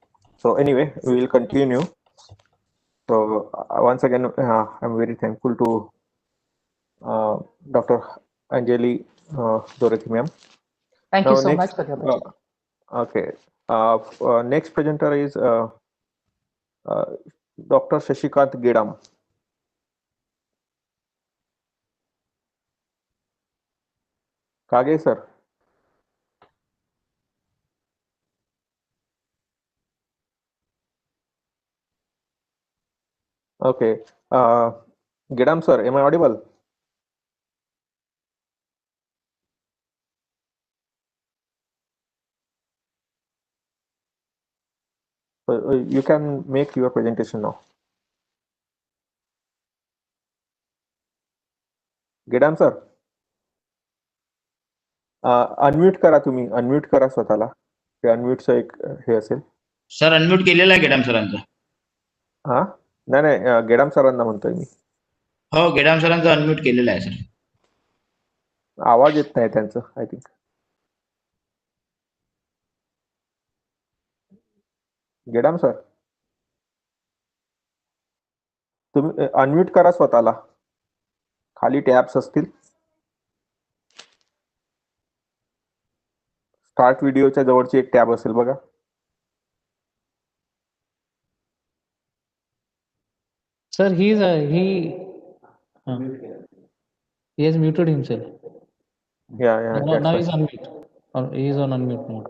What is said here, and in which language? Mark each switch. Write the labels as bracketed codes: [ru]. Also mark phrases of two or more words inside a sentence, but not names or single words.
[en] So anyway, we will continue. So once again, I'm very thankful to Dr. Anjali Dorothy, ma'am. Thank you so much for the opportunity. Okay. Next presenter is Dr. Shashikant Gedam. Kage, sir. Okay. Gedam, sir, am I audible? You can make your presentation now. Gedam, sir. [mr] अनम्यूट करा तुम्ही अनम्यूट करा स्वतःला ते अनम्यूटचं एक हे असेल सर अनम्यूट केलेला आहे गेडाम सरांचा हा नाही नाही गेडाम सरांना म्हणतोय मी हो गेडाम सरांचा अनम्यूट केलेला आहे सर आवाज येत नाही त्यांचं [en] I think [mr] गेडाम सर तुम्ही अनम्यूट करा स्वतःला खाली टॅब्स असतील स्टार्ट व्हिडिओच्या जवळची एक टॅब असेल बघा [en] Sir, he has muted himself. Yeah, now he's on mute. He is on unmute mode.